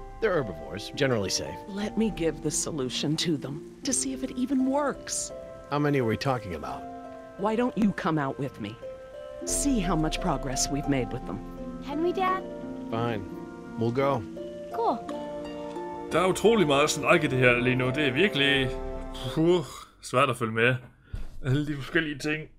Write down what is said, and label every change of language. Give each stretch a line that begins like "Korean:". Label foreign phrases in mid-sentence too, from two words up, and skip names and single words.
English: They're herbivores, generally safe. Let me give the solution to them, to see if it even works. How many are we talking about? Why don't you come out with me? See how much progress we've made with them. Can we, Dad? Fine. We'll go. Cool.
Danish: Der er utrolig meget snak i det her lige nu. Det er virkelig svært at følge med. Alle de forskellige ting.